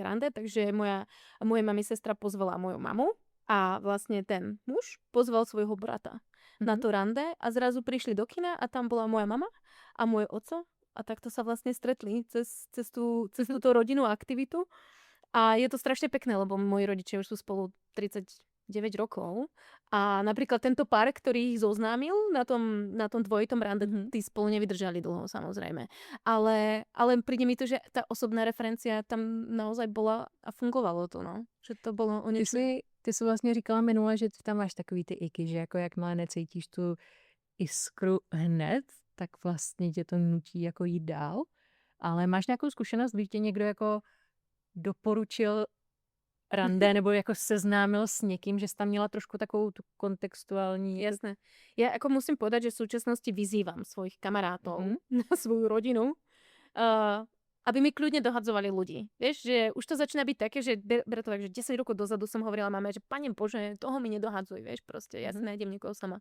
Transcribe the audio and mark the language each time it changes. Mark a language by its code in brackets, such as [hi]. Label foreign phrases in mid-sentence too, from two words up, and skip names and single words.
[sk] rande, takže moja mami sestra pozvala moju mamu a vlastne ten muž pozval svojho brata na to rande a zrazu prišli do kina a tam bola moja mama a môj oco a takto sa vlastne stretli cez túto rodinnú aktivitu a je to strašne pekné, lebo moji rodičia už sú spolu 39 rokov a napríklad tento pár, ktorý ich zoznámil na tom dvojitom rande, tí spolu nevydržali dlho, samozrejme. Ale príde mi to, že tá osobná referencia tam naozaj bola a fungovalo to, no. Že to bolo o niečo... [cs] Ty jsi vlastně říkala minule, že ty tam máš takový ty iky, že jako jakmile necítíš tu iskru hned, tak vlastně tě to nutí jako jít dál. Ale máš nějakou zkušenost, když tě někdo jako doporučil rande nebo jako seznámil s někým, že jsi tam měla trošku takovou tu kontextuální... [sk] Jasné. Ja ako musím povedať, že v súčasnosti vyzývam svojich kamarátov na svoju rodinu, aby mi kľudne dohadzovali ľudí. Vieš, že už to začína byť také, že ber to tak, že 10 rokov dozadu som hovorila mame, že Pane Bože, toho mi nedohadzuj, vieš, proste, ja si nájdem niekoho sama.